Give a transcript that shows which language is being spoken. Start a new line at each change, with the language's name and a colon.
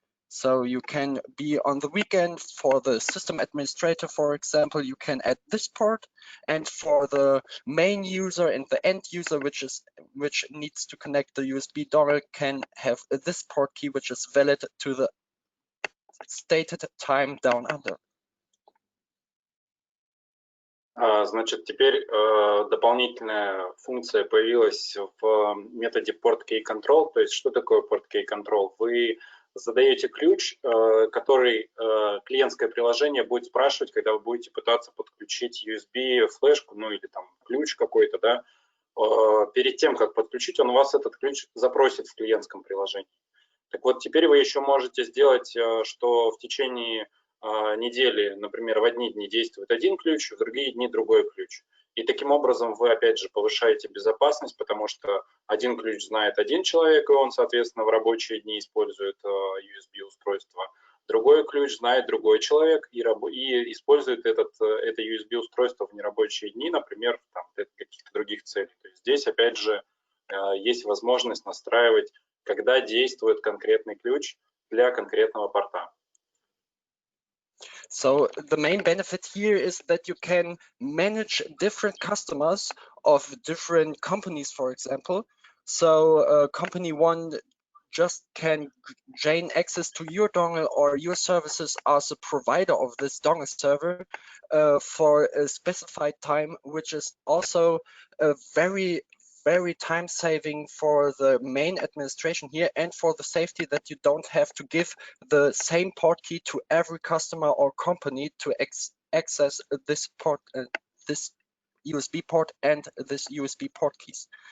English: So you can be on the weekend for the system administrator, for example, you can add this port, and for the main user and the end user, which needs to connect the USB dongle, can have this port key, which is valid to the stated time down under.
Russian: Значит, теперь дополнительная функция появилась в методе port key control. То есть что такое port key control? Вы задаете ключ, который клиентское приложение будет спрашивать, когда вы будете пытаться подключить USB флешку, ну или там ключ какой-то, да. Перед тем, как подключить, он у вас этот ключ запросит в клиентском приложении. Так вот, теперь вы еще можете сделать, что в течение недели, например, в одни дни действует один ключ, в другие дни другой ключ. И таким образом вы, опять же, повышаете безопасность, потому что один ключ знает один человек, и он, соответственно, в рабочие дни использует USB-устройство. Другой ключ знает другой человек и использует это USB-устройство в нерабочие дни, например, для каких-то других целей. То есть здесь, опять же, есть возможность настраивать, когда действует конкретный ключ для конкретного порта.
English: So the main benefit here is that you can manage different customers of different companies, for example. So company one just can gain access to your dongle or your services as a provider of this dongle server for a specified time, which is also a very time saving for the main administration here, and for the safety that you don't have to give the same port key to every customer or company to access this port, this USB port and this USB port keys.